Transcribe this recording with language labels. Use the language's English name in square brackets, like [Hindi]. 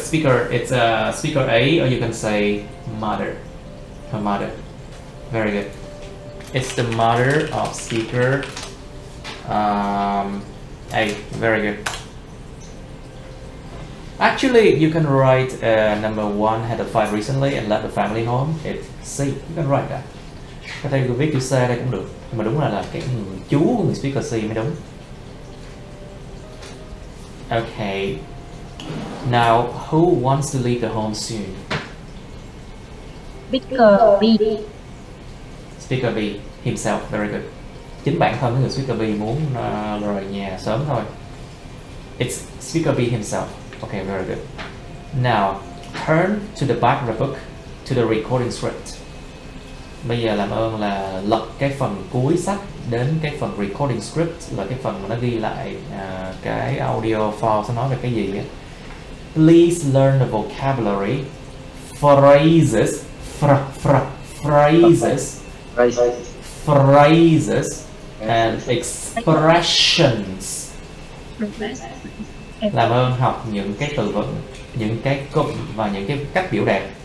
[English] Speaker, it's speaker A, or you can say mother. Her mother. Very good. It's the mother of speaker A. Very good. Actually, you can write number 1 had a fight recently and left the family home. It's C. You can write that. [Vietnamese] Có thể viết chữ C đây cũng được. Nhưng mà đúng là cái người chú của người speaker C mới đúng. [English] Okay. Now, who wants to leave the home soon? Speaker B. Speaker B himself. Very good. [Vietnamese] Chính bản thân cái người speaker B muốn rời nhà sớm thôi. [English] It's speaker B himself. Okay, very good. Now, turn to the back of the book to the recording script. [Vietnamese] Bây giờ làm ơn là lật cái phần cuối sách đến cái phần recording script, là cái phần mà nó ghi lại cái audio file sẽ nói về cái gì á. [English] Please learn the vocabulary, phrases, phrases and expressions. [Vietnamese] Làm ơn học những cái từ vựng, những cái cụm và những cái cách biểu đạt.